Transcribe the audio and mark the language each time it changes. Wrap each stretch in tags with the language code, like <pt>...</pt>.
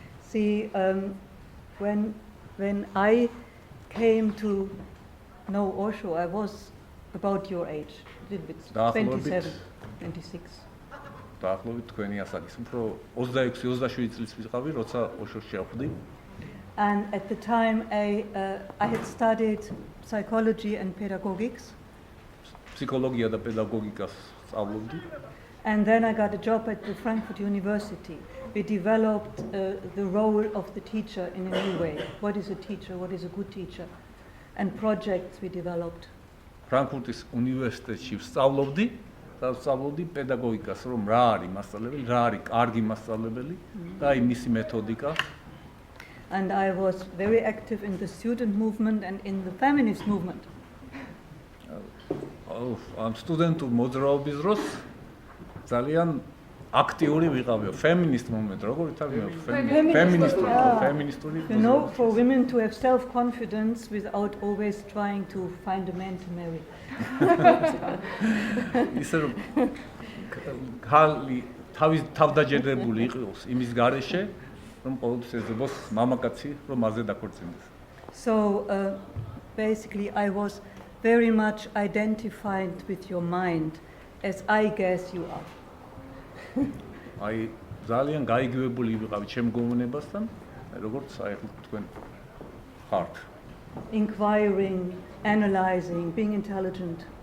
<en>See, when I came to know Osho, I was about your age, a little bit, 27, 26.</en> <ka>დაახლოებით თქვენი ასაკის, უფრო 26-27 წლის ვიყავი, როცა ოშოს შევხვდი.</ka> <en>And at the time, I had studied psychology and pedagogics.</en> <ka>ფსიქოლოგია და პედაგოგიკას სწავლობდი.</ka> <en>And then I got a job at the Frankfurt University. We developed the role of the teacher in a new way. What is a teacher? What is a good teacher? And projects we developed.</en> <ka>ფრანკფურტის უნივერსიტეტში ვსწავლობდი და ვსწავლობდი პედაგოგიკას, რომ რა არის მასწავლებელი, რა არის კარგი მასწავლებელი და აი მისი მეთოდიკა.</ka> <en>And I was very active in the student movement and in the feminist movement.</en> <ka>ამ სტუდენტურ მოძრაობის დროს ძალიან აქტიური ვიყავიო.</ka> <en>feminist movement,</en> <ka>როგორ ითარგმნებთ? feministური.</ka> <en>You know, for women to have self-confidence without always trying to find a man to marry.</en> <ka>ისე რომ ხალი თავდაჯერებული იყოს იმის გარეშე, რომ ყოველთვის ეძებოს მამაკაცი, რომ მასზე დაქორწინდეს.</ka> <en>So basically I was very much identified with your mind, as I guess you are.</en> <ka>აი ძალიან გაიგივებული ვიყავი ჩემ გონებასთან, როგორც აი თქვენ ხართ.</ka> <en>Inquiring, analyzing, being intelligent.</en>